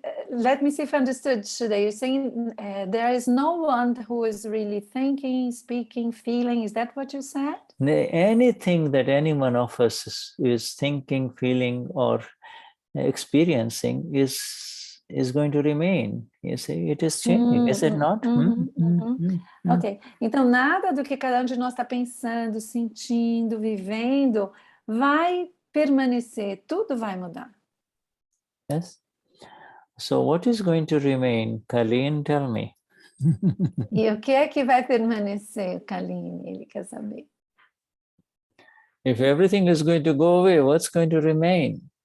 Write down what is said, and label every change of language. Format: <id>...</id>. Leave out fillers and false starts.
<en>let me see if I understood today. You're saying there is no one who is really thinking, speaking, feeling. Is that what you said? Anything that any one of us is thinking, feeling, or experiencing is going to remain. You see, it is changing, is it not?</en> <pt>Ok, então nada do que cada um de nós está pensando, sentindo, vivendo vai permanecer, tudo vai mudar.</pt> <en>Yes. So what is going to remain? Colleen, tell me.</en> <pt>E o que é que vai permanecer, Kaline? Ele quer saber.</pt> <en>If everything is going to go away, what's going to remain?</en>